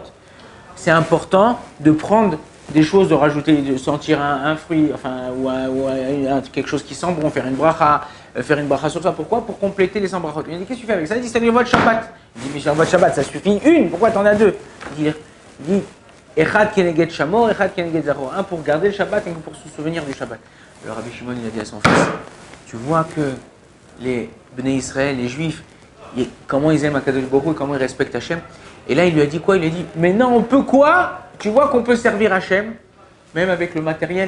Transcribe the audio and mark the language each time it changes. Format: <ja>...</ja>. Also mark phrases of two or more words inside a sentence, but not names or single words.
<fr>C'est important de prendre des choses, de rajouter, de sentir un fruit, enfin, ou quelque chose qui sent bon, faire une bracha sur ça. Pourquoi? Pour compléter les 100 brachot. Il a dit, qu'est-ce que tu fais avec ça? Il dit, c'est le votre Shabbat. Il dit, mais sur votre Shabbat, ça suffit une. Pourquoi t'en as 2? Il dit,</fr> <he>אחד כנגד שמור, אחד כנגד זכור.</he> <fr>Un pour garder le Shabbat et un pour se souvenir du Shabbat. Le Rabbi Shimon, il a dit à son fils, tu vois que les</fr> <he>בני ישראל,</he> <fr>les Juifs, comment ils aiment</fr> <he>הקדוש ברוך הוא</he> <fr>et comment ils respectent Hachem. Et là, il lui a dit quoi? Il lui a dit, mais non, on peut quoi? Tu vois qu'on peut servir Hachem, même avec le matériel.</fr>